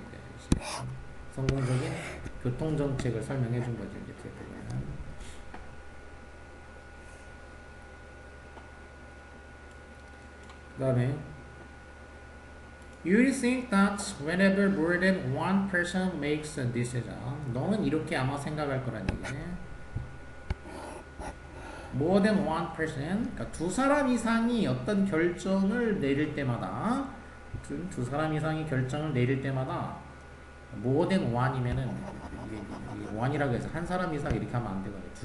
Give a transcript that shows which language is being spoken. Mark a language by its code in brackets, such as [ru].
[ko] 이제 성공적인 교통 정책을 설명해 준 거지. 이제 그 다음에 [en] You will think that whenever more than one person makes a decision, [ko] 너는 이렇게 아마 생각할 거란 얘기지. [en] More than one person, [ko] 그러니까 두 사람 이상이 어떤 결정을 내릴 때마다, 두 사람 이상이 결정을 내릴 때마다 [en] more than one [ko] 이면은 이게 one이라고 해서 한 사람 이상 이렇게 하면 안 되거든.